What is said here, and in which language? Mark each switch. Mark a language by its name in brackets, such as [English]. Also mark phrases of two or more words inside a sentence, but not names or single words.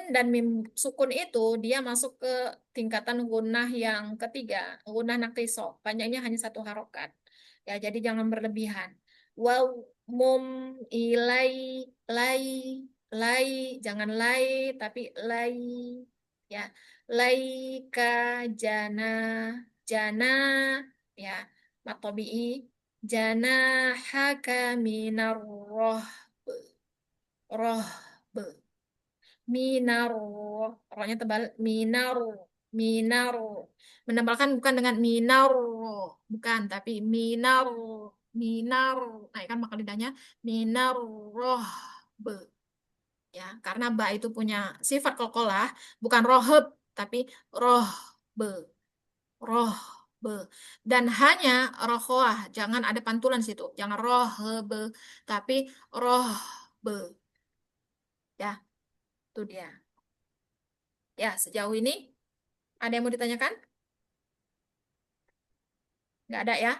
[Indonesian] dan mim sukun itu dia masuk ke tingkatan gunah yang ketiga gunah naqiso panjangnya hanya 1 harokat ya jadi jangan berlebihan wow mum, [Arabic] ilai, lai, lai, [Indonesian] jangan lai, tapi lai, ya, laika, [Arabic] جَنَا، جَنَا، يَا، مُطْبِقٌ، جَنَا، حَكَ، مِنَ الرَّ، رَهْ، رَهْ، مِنَ الرَّ, [Indonesian] rohnya tebal, [Arabic] minaru, minaru. [Indonesian] Menebalkan bukan dengan minaru, bukan, tapi [Arabic] minaru, minaru. [Indonesian] Naikkan maka lidahnya, [Arabic] minaru, roh, be. [Indonesian] Ya, karena ba itu punya sifat qalqalah, bukan roheb, tapi [Arabic] roh, be, roh, be. [Indonesian] Dan hanya rohwah, jangan ada pantulan situ, jangan [Arabic] roh, be, [Indonesian] tapi [Arabic] roh, be. [Indonesian] Ya, itu dia. Ya, sejauh ini ada yang mau ditanyakan? Nggak ada ya.